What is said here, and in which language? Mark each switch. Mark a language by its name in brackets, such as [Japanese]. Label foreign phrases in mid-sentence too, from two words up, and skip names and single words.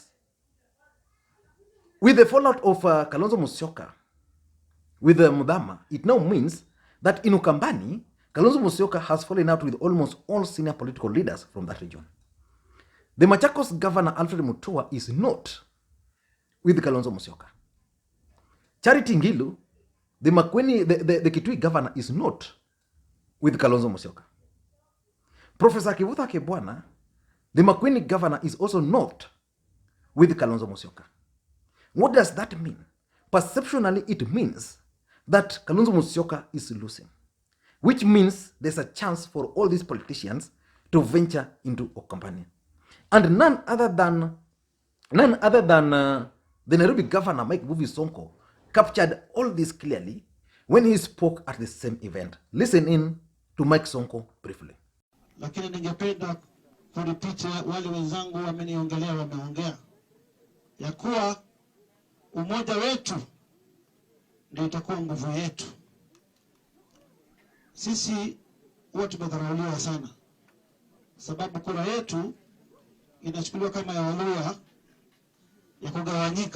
[English] With the fallout of Kalonzo Musyoka, with Muthama, it now means that in Ukambani, Kalonzo Musyoka has fallen out with almost all senior political leaders from that region. The Machakos governor, Alfred Mutua, is not with Kalonzo Musyoka. Charity Ngilu, the Makwiny, the Kitui governor, is not with Kalonzo Musyoka. Professor Kivutha Kebwana, the Makwiny governor, is also not with Kalonzo Musyoka. What does that mean? Perceptually, it means that Kalonzo Musyoka is losing, which means there's a chance for all these politicians to venture into Ukambani. And none other than the Nairobi governor, Mike Mbuvi Sonko, captured all this clearly when he spoke at the same event. Listen in to Mike Sonko briefly. [Swahili] Lakini ningependa kuripite wale wenzangu wameongea ya kuwa umoja wetu ndio itakuwa nguvu yetu. Sisi huwa tumedharauliwa sana, sababu kura yetu inachukuliwa kama ya Waluya ya kugawanyika.